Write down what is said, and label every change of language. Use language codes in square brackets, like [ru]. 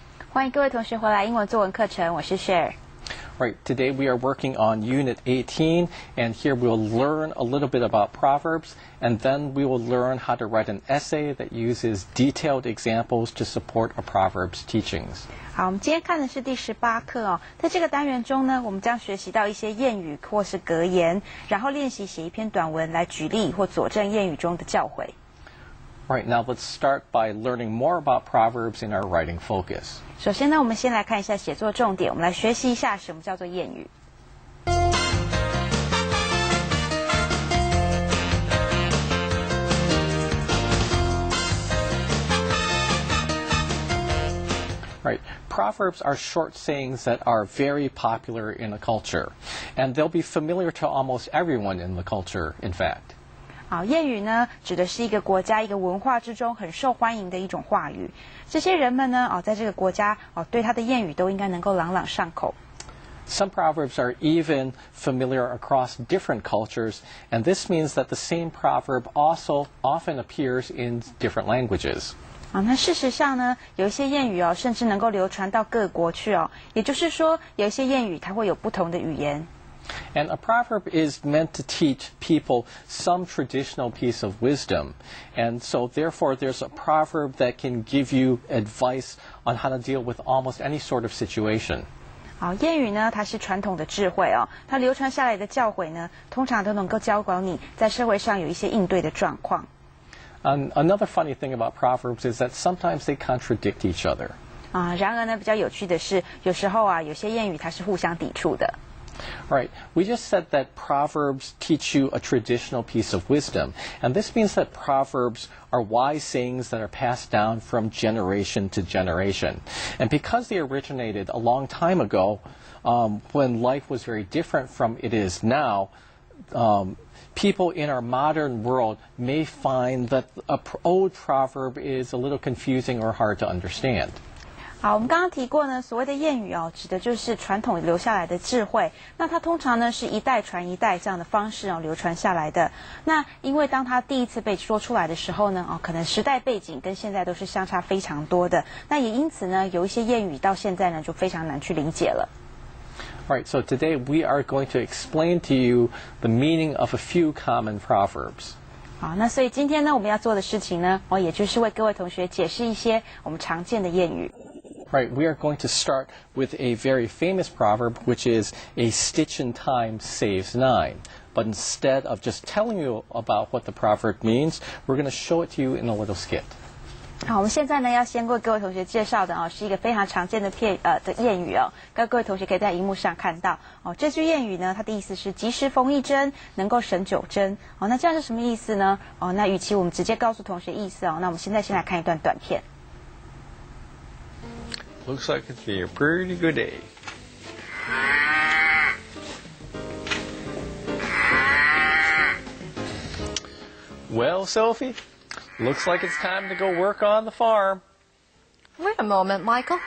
[zh] 欢迎各位同学回来英文作文课程，我是 Cher。 [en] Right, today we are working on Unit 18, and here we'll learn a little bit about proverbs, and then we will learn how to write an essay that uses detailed examples to support a proverb's teachings. [zh] 好，我们今天看的是第18课哦。在这个单元中呢，我们将学习到一些谚语或是格言，然后练习写一篇短文来举例或佐证谚语中的教诲。 [en] Right, now let's start by learning more about proverbs in our writing focus. [zh] 首先呢，我们先来看一下写作重点，我们来学习一下什么叫做谚语。 [en] Right. Proverbs are short sayings that are very popular in a culture, and they'll be familiar to almost everyone in the culture, in fact. [zh] 好，谚语呢，指的是一个国家一个文化之中很受欢迎的一种话语。这些人们呢，在这个国家对他的谚语都应该能够朗朗上口。 [en] Some proverbs are even familiar across different cultures, and this means that the same proverb also often appears in different languages. [zh] 那事实上呢，有一些谚语甚至能够流传到各国去也就是说，有一些谚语它会有不同的语言。 [en] And a proverb is meant to teach people some traditional piece of wisdom. And so therefore there's a proverb that can give you advice on how to deal with almost any sort of situation. [zh] 好，谚语呢，它是传统的智慧它流传下来的教诲呢，通常都能够教导你在社会上有一些应对的状况。 [en] Another funny thing about proverbs is that sometimes they contradict each other. [zh] 然而呢，比较有趣的是，有时候有些谚语它是互相抵触的。 [en] Right. We just said that proverbs teach you a traditional piece of wisdom. And this means that proverbs are wise sayings that are passed down from generation to generation. And because they originated a long time ago, when life was very different from it is now, people in our modern world may find that an old proverb is a little confusing or hard to understand. [zh] 好，我们刚刚提过呢，所谓的谚语指的就是传统留下来的智慧。那它通常呢是一代传一代这样的方式流传下来的。那因为当它第一次被说出来的时候呢，可能时代背景跟现在都是相差非常多的。那也因此呢，有一些谚语到现在呢就非常难去理解了。 [en] Right, so today we are going to explain to you the meaning of a few common proverbs. [zh] 好，那所以今天呢，我们要做的事情呢，也就是为各位同学解释一些我们常见的谚语。 [en] Right, we are going to start with a very famous proverb, which is a stitch in time saves nine. But instead of just telling you about what the proverb means, we're going to show it to you in a little skit. [zh] 好，我们现在呢要先为各位同学介绍的是一个非常常见的谚语各位同学可以在荧幕上看到这句谚语呢，它的意思是及时缝一针，能够省九针那这样是什么意思呢？那与其我们直接告诉同学意思那我们现在先来看一段短片。 [en] Looks like it's been a pretty good day. Well, Sophie, looks like it's time to go work on the farm. Wait a moment, Michael.